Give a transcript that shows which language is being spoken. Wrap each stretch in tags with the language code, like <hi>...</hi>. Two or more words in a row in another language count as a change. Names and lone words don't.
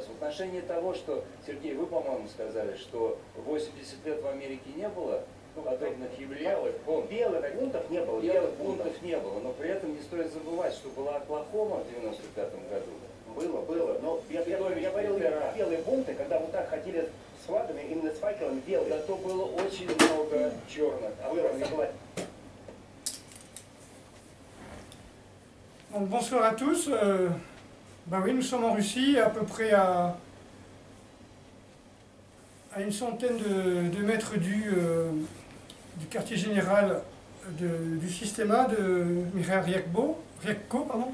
<ru>В отношении того, что, Сергей, вы, по-моему, сказали, что 80 лет в Америке не было подобных явлений. Белых бунтов не было. Белых бунтов не было, но при этом не стоит забывать, что была Оклахома в 95-м году. Было. Но я говорил, белые бунты, когда вот так ходили с флагами, именно с факелами белые. Зато было очень много черных.</ru> <fr>Donc, bonsoir à tous. Oui, nous sommes en Russie, à peu près à une centaine de mètres du quartier général du Systema de Mikhail Ryabko, pardon.</fr>